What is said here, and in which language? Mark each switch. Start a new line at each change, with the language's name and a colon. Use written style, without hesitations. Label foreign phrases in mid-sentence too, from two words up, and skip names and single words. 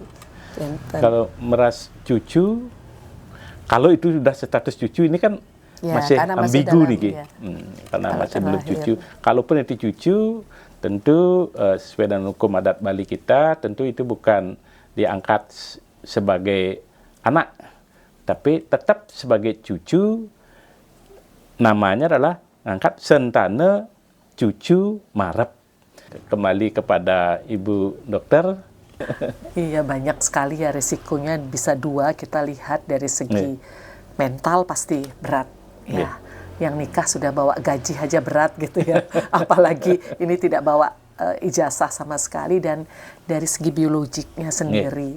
Indonesian: Kalau meras cucu, kalau itu sudah status cucu ini kan masih ambigu Niki, karena masih belum cucu. Kalaupun itu cucu, tentu sesuai dengan hukum adat Bali kita, tentu itu bukan diangkat sebagai anak, tapi tetap sebagai cucu. Namanya adalah angkat sentana cucu marep. Kembali kepada Ibu Dokter. Iya, banyak sekali ya resikonya, bisa 2 kita lihat dari segi mental pasti berat ya. Yang nikah sudah bawa gaji aja berat gitu ya, apalagi ini tidak bawa ijazah sama sekali, dan dari segi biologiknya sendiri.